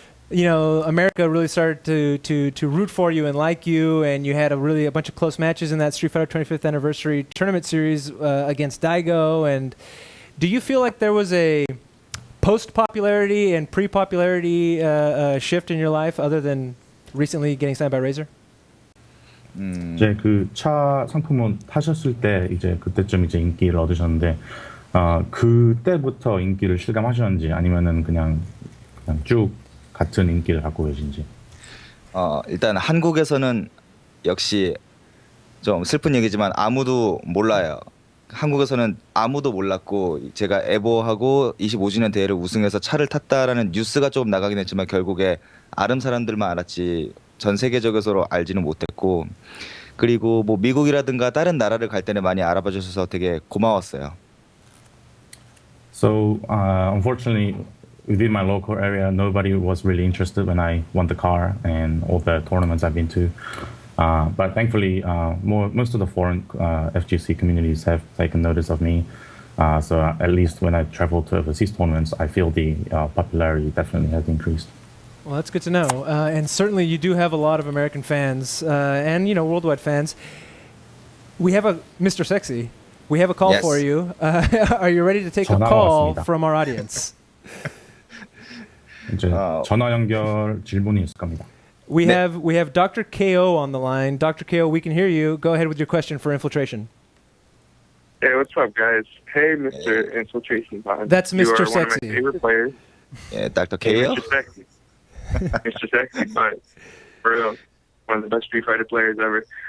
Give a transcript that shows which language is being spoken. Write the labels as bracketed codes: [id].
[en] America really started to root for you and like you, and you had a bunch of close matches in that Street Fighter 25th anniversary tournament series against Daigo. And do you feel like there was a post-popularity and pre-popularity shift in your life, other than recently getting signed by Razer? [ko] 이제 그 차 상품은 타셨을 때 이제 그때쯤 이제 인기를 얻으셨는데 그때부터 인기를 실감하셨는지 아니면은 그냥 쭉 같은 인기를 갖고 계신지. 일단 한국에서는 역시 좀 슬픈 얘기지만 아무도 몰라요. 한국에서는 아무도 몰랐고 제가 에보하고 25주년 대회를 우승해서 차를 탔다라는 뉴스가 조금 나가긴 했지만 결국에 아름 사람들만 알았지 전 세계적으로 알지는 못했고, 그리고 뭐 미국이라든가 다른 나라를 갈 때는 많이 알아봐 주셔서 되게 고마웠어요. [en] So unfortunately, within my local area, nobody was really interested when I won the car and all the tournaments I've been to. But thankfully, most of the foreign FGC communities have taken notice of me. So at least when I travel to overseas tournaments, I feel the popularity definitely has increased. Well, that's good to know. And certainly you do have a lot of American fans and, worldwide fans. We have Mr. Sexy. We have a call for you. Are you ready to take a call from our audience? [ko] 이제 전화 연결 질문이 있을 겁니다. [en] We have Dr. KO on the line. Dr. KO, we can hear you. Go ahead with your question for Infiltration. Hey, what's up, guys? Hey, Mr. Infiltration. That's Mr. You are Sexy. one of my favorite players. Yeah, Dr. Hey, KO. Mr. Sexy. Mr. Sexy, but for real, one of the best Street Fighter players ever.